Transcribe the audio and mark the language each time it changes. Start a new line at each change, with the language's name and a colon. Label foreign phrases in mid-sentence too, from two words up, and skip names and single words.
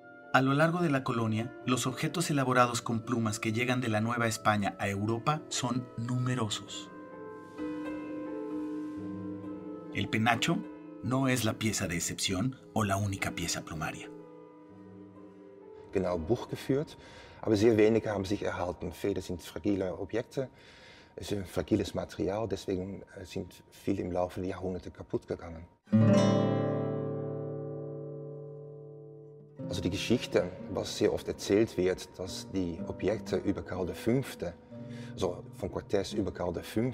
Spanish: A lo largo de la colonia, los objetos elaborados con plumas que llegan de la Nueva España a Europa son numerosos. El penacho no es la pieza de excepción o la única pieza plumaria.
German: Genau Buch geführt, aber sehr wenige haben sich erhalten. Federn sind fragile Objekte, es ist ein fragiles Material, deswegen sind viele im Laufe der Jahrhunderte kaputt gegangen. Also die Geschichte, was sehr oft erzählt wird, dass die Objekte über Karl V., also von Cortés über Karl V.